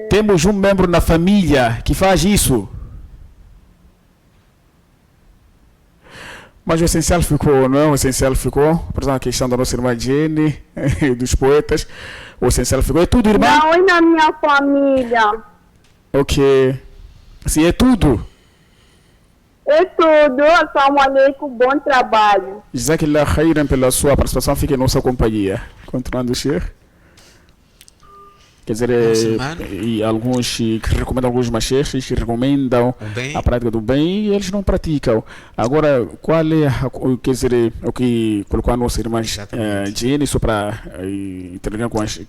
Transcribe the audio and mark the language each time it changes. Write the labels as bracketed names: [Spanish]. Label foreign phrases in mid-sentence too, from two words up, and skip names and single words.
[Portuguese] Temos um membro na família que faz isso? Mas o essencial ficou, não é? O essencial ficou. Por exemplo, a questão da nossa irmã Jenny, dos poetas. O essencial ficou. É tudo, irmã? Não, é na minha família. Ok. Assim, é tudo. É tudo. [Arabic] السلام عليكم, [Portuguese] bom trabalho. [Arabic] جزاك الله خيرا [Portuguese] pela sua participação. Fique em nossa companhia. Continuando, Sheikh. Quer dizer, e alguns que recomendam, alguns machês que recomendam a prática do bem e eles não praticam. Agora, qual é quer dizer, o que colocou a nossa irmã Jenny só para interagir com as